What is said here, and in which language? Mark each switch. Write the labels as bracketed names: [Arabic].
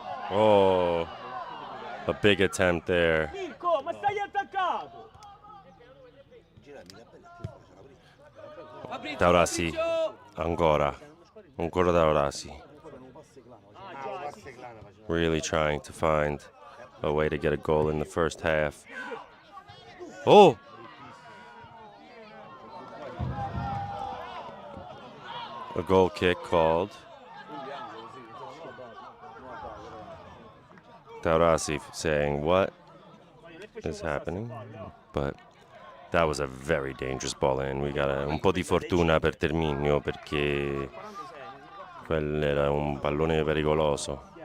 [English] Oh, a big attempt there. [Italian] Mirko, ma stai attaccato! Taurasi, ancora Taurasi. [English] Really trying to find a way to get a goal in the first half. Oh! A goal kick called. Taurasi saying, what is happening? But that was a very dangerous ball in. We got [Italian] un po' di fortuna per Terminio perché quello era un pallone pericoloso.